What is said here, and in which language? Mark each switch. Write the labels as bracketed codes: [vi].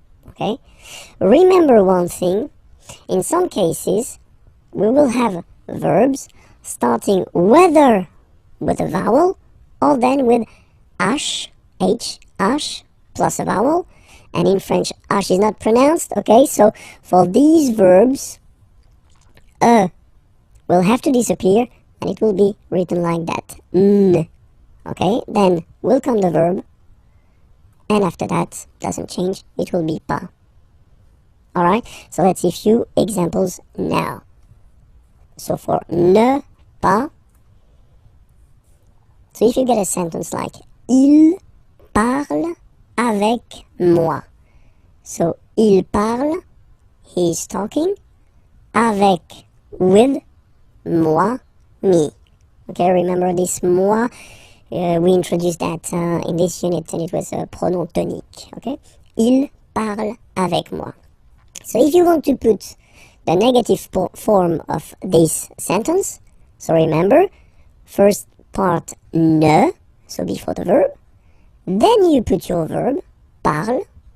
[en] Okay, remember one thing, in some cases, we will have verbs starting whether with a vowel, or then with H, plus a vowel, and in French, H is not pronounced, okay, so for these verbs, will have to disappear, and it will be written like that. N. Okay, then will come the verb, and after that, doesn't change, it will be pas. Alright, so let's see a few examples now. So for ne pas, so if you get a sentence like [fr] il parle avec moi. [en] So il parle, he is talking, avec, with, moi, me. Okay, remember this moi? We introduced that in this unit, and it was a pronom tonique. Okay, [fr] il parle avec moi. [en] So if you want to put the negative form of this sentence, so remember, first part ne, so before the verb, then you put your verb parle.